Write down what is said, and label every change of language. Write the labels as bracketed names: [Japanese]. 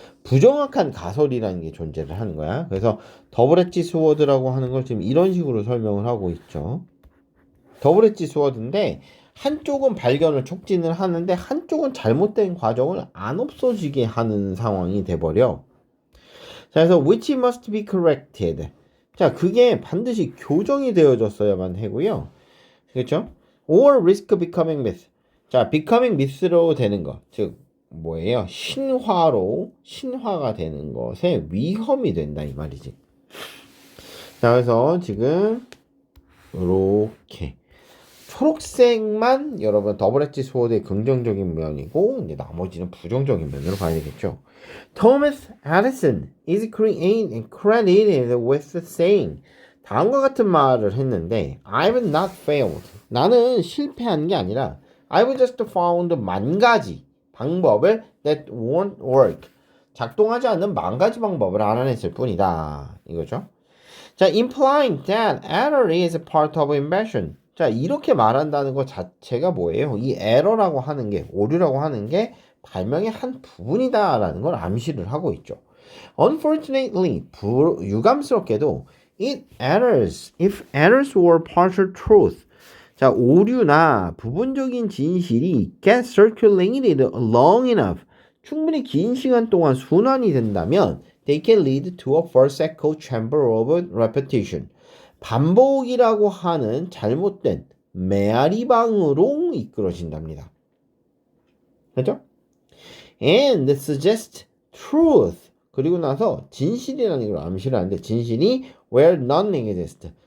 [Korean] 부정확한 가설이라는 게 존재를 하는 거야. 그래서 더블 엣지 스워드라고 하는 걸 지금 이런 식으로 설명을 하고 있죠. 더블 엣지 스워드인데 한쪽은 발견을 촉진을 하는데 한쪽은 잘못된 과정을 안 없어지게 하는 상황이 돼버려. [English] 자, 그래서 which must be corrected. [Korean] 자, 그게 반드시 교정이 되어졌어야만 하고요. [English] 그렇죠? or risk becoming myth. [Korean] 자, becoming myth로 되는 것. 즉 뭐예요? 신화가 되는 것에 위험이 된다 이 말이지. 자, 그래서 지금 이렇게 초록색만 여러분 더블 엣지 스워드의 긍정적인 면이고 이제 나머지는 부정적인 면으로 봐야 되겠죠. [English] Thomas Edison is credited with saying [Korean] 다음과 같은 말을 했는데 [English] I've not failed. [Korean] 나는 실패한 게 아니라 [English] I've just found [Korean] 만 가지 방법을 [English] that won't work. [Korean] 작동하지 않는 만 가지 방법을 알아냈을 뿐이다. 이거죠. [English] 자, implying that error is part of invention. [Korean] 자, 이렇게 말한다는 것 자체가 뭐예요? 이 에러라고 하는 게, 오류라고 하는 게 발명의 한 부분이다라는 걸 암시를 하고 있죠. [English] Unfortunately, 유감스럽게도 if errors were partial truth. 자, [Korean] 오류나 부분적인 진실이 [English] get circulated long enough. [Korean] 충분히 긴 시간 동안 순환이 된다면 [English] they can lead to a false echo chamber of repetition. [Korean] 반복이라고 하는 잘못된 메아리방으로 이끌어진답니다. [English] 그렇죠? And suggest truth. [Korean] 그리고 나서 진실이라는 걸 암시를 하는데 진실이 [English] where none exist.